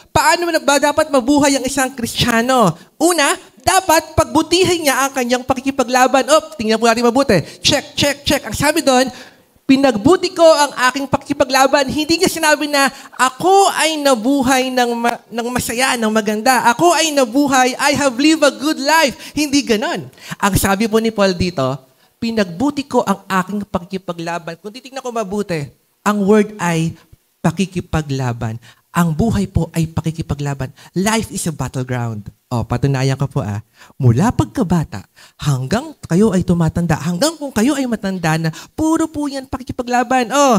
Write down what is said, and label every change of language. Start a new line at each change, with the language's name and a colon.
Filipino: Paano ba dapat mabuhay ang isang Kristiyano? Una, dapat pagbutihin niya ang kanyang pakikipaglaban. Tingnan po natin mabuti. Check. Ang sabi doon, pinagbuti ko ang aking pakikipaglaban. Hindi niya sinabi na ako ay nabuhay ng masaya, ng maganda. Ako ay nabuhay,
English: I have lived a good life.
Filipino: Hindi ganon. Ang sabi po ni Paul dito, pinagbuti ko ang aking pakikipaglaban. Kung titignan ko mabuti, ang word ay pakikipaglaban. Ang buhay po ay pakikipaglaban.
English: Life is a battleground.
Filipino: Patunayan ko po mula pagkabata hanggang kayo ay tumatanda, hanggang kung kayo ay matanda na, puro po yan pakikipaglaban.